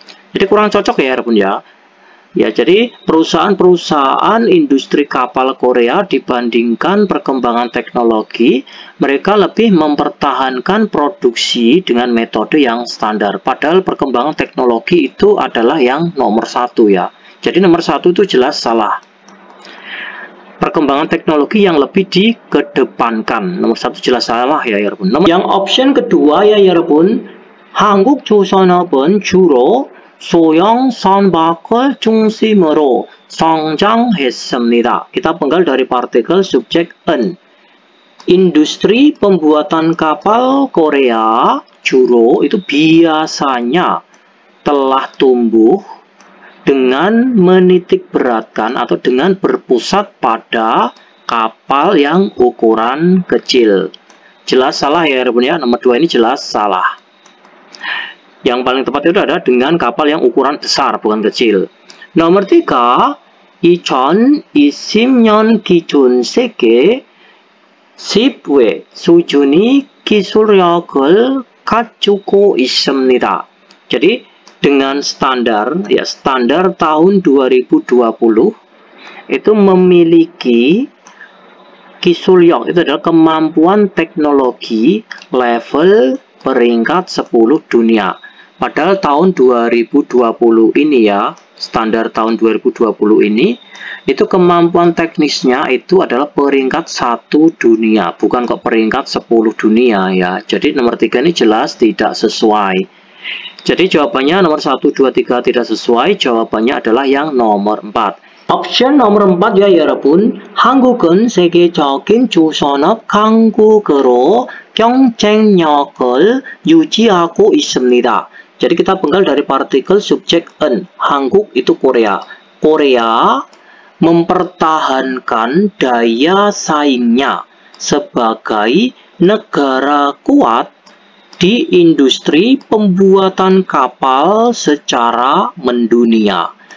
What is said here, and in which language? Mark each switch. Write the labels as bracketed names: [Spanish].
[Indonesian] Jadi kurang cocok ya Arbun ya. Ya, jadi perusahaan-perusahaan industri kapal Korea dibandingkan perkembangan teknologi, mereka lebih mempertahankan produksi dengan metode yang standar. Padahal perkembangan teknologi itu adalah yang nomor 1 ya. Jadi nomor 1 itu jelas salah. Perkembangan teknologi yang lebih dikedepankan. Nomor 1 jelas salah ya 여러분. Yang option kedua ya 여러분. [Korean] 한국 조선업은 주로 소형 선박을 중심으로 성장했습니다. [Indonesian] Kita penggal dari partikel subjek en. Industri pembuatan kapal Korea juro itu biasanya telah tumbuh dengan menitik beratkan atau dengan berpusat pada kapal yang ukuran kecil. Jelas salah ya Arbun ya. Nomor 2 ini jelas salah. Yang paling tepat itu adalah dengan kapal yang ukuran besar, bukan kecil. Nomor 3, [Korean] 2020년 기준 세계 10위 수준의 기술력을 갖추고 있습니다. [Indonesian] Jadi dengan standar tahun 2020 itu memiliki Kisulyok, itu adalah kemampuan teknologi level peringkat 10 dunia. Padahal tahun 2020 ini ya, standar tahun 2020 ini, itu kemampuan teknisnya itu adalah peringkat 1 dunia, bukan kok peringkat 10 dunia ya. Jadi nomor 3 ini jelas tidak sesuai. Jadi jawabannya nomor 1, 2, 3 tidak sesuai, jawabannya adalah yang nomor 4. Option nomor 4 ya 여러분. [Korean] 한국은 세계적인 조선업 강국으로 경쟁력을 유지하고 있습니다. [Indonesian] Jadi kita penggal dari partikel subjek en. Hanguk itu Korea. Korea mempertahankan daya saingnya sebagai negara kuat di industri pembuatan kapal secara mendunia.